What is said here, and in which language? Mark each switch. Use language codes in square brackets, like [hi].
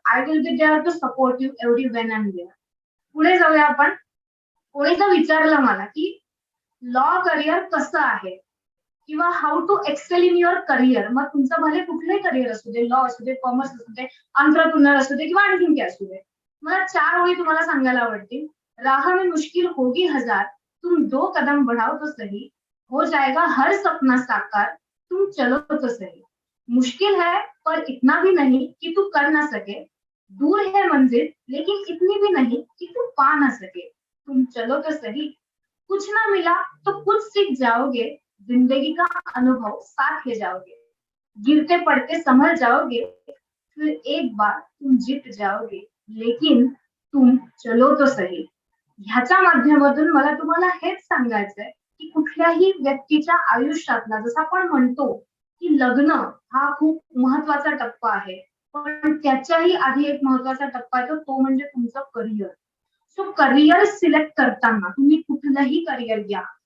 [en] I will be there to support you every when and where. [mr] पुढे जाऊया आपण. कोणी जर विचारलं मला, की लॉ करिअर कसं आहे? किंवा [en] How to excel in your career. [mr] मग तुमचं भले कुठलंही करिअर असू दे, लॉ असू दे, कॉमर्स असू दे, एंटरप्रेन्योर असू दे किंवा आणखीन काय असू दे. मला 4 ओळी तुम्हाला सांगायला आवडतील. [hi] राह में मुश्किल होगी हजार, तुम 2 कदम बढ़ाओ तो सही, हो जाएगा हर सपना साकार, तुम चलो तो सही. मुश्किल है पर इतना भी नहीं कि तू कर ना सके, दूर है मंजिल लेकिन इतनी भी नहीं कि तू पा ना सके, तुम चलो तो सही. कुछ ना मिला तो कुछ सीख जाओगे, जिंदगी का अनुभव साथ ले जाओगे, गिरते पड़ते संभल जाओगे, फिर एक बार तुम जीत जाओगे, लेकिन तुम चलो तो सही. [mr] ह्याच्या माध्यमातून मला तुम्हाला हेच सांगायचंय, की कुठल्याही व्यक्तीच्या आयुष्यातला जसं आपण म्हणतो, की लग्न हा खूप महत्वाचा टप्पा आहे. पण त्याच्याही आधी एक महत्वाचा टप्पा येतो तो म्हणजे तुमचं करिअर. सो करिअर सिलेक्ट करताना तुम्ही कुठलंही करिअर घ्या.